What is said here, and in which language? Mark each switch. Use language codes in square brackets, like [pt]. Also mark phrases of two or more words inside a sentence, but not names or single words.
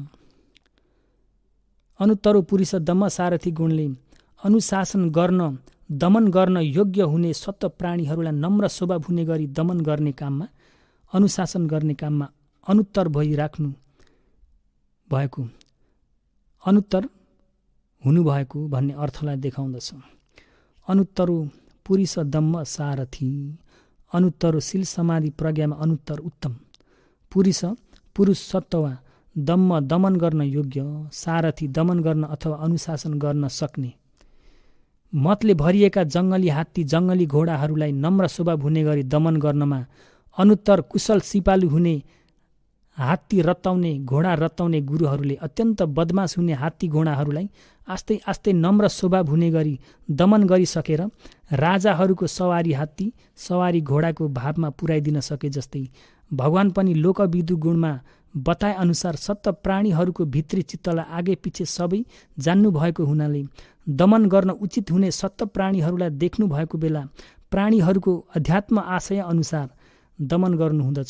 [pi] अनुत्तरो पुरुष दम्म सारथी [ne] गुणले अनुशासन गर्न, दमन गर्न योग्य हुने सत्य प्राणीहरूलाई नम्र स्वभाव हुने गरी दमन गर्ने काममा, अनुशासन गर्ने काममा अनुत्तर भइराख्नु भएको, अनुत्तर हुनुभएको भन्ने अर्थलाई देखाउँदछ। [pi] अनुत्तरो पुरुष दम्म सारथी, [ne] अनुत्तरो शील समाधि प्रज्ञामा अनुत्तर उत्तम, पुरुष सत्व, दम्म दमन गर्न योग्य, सारथी दमन गर्न अथवा अनुशासन गर्न सक्ने, मतले भरिएका जङ्गली हात्ती जङ्गली घोडाहरूलाई नम्र स्वभाव हुने गरी दमन गर्नमा अनुत्तर कुशल सिपालु हुने हात्ती रत्ताउने घोडा रत्ताउने गुरुहरूले अत्यन्त बदमास हुने हात्ती घोडाहरूलाई आस्ते आस्ते नम्र स्वभाव हुने गरी दमन गरिसकेर राजाहरूको सवारी हात्ती सवारी घोडाको भावमा पुर्याइदिन सके जस्तै भगवान पनि लोकविदु गुणमा बताए अनुसार सत्य प्राणीहरूको भित्री चित्तलाई आगे पछि सबै जान्नु भएको हुनाले दमन गर्न उचित हुने सत्य प्राणीहरूलाई देख्नु भएको बेला प्राणीहरूको अध्यात्म आशय अनुसार दमन गर्नुहुँदछ।